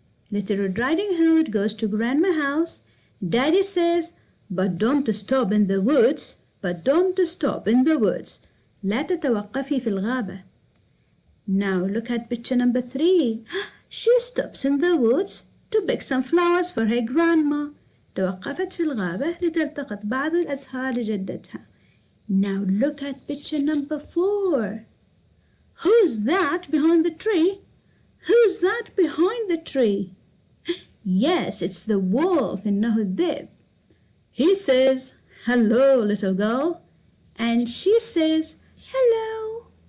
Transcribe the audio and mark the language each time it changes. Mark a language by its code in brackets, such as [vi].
[en] Little Red Riding Hood goes to Grandma's house. Daddy says, but don't stop in the woods. But don't stop in the woods. [ar] لا تتوقفي في الغابة. [en] Now look at picture number 3. She stops in the woods to pick some flowers for her grandma. [ar] توقفت في الغابة لتلتقط بعض الأزهار لجدتها. [en] Now look at picture number 4. Who's that behind the tree? Who's that behind the tree? Yes, it's the wolf. [ar] إنه الذئب. [en] He says, hello, little girl. And she says, hello.